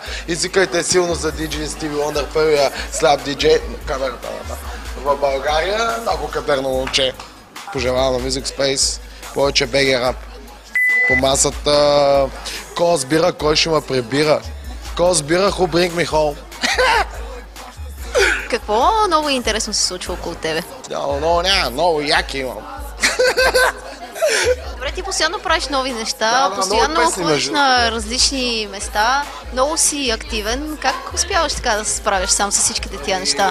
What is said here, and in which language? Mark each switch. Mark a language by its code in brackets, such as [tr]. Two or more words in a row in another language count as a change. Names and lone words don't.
[bg] Извикайте силно за DJ Stevie Wonder, първия сляп DJ камерата в България. Много кадърно момче. Пожелавам на Music Space повече BG рап. По масата кой сбира, кой ще ме прибира. Кой сбира, [en] who bring me home. [bg] Какво много интересно се случва около тебе? Много яки имам. Добре, ти постоянно правиш нови неща, постоянно ходиш на различни места, много си активен. Как успяваш така да се справиш сам с всичките тия неща?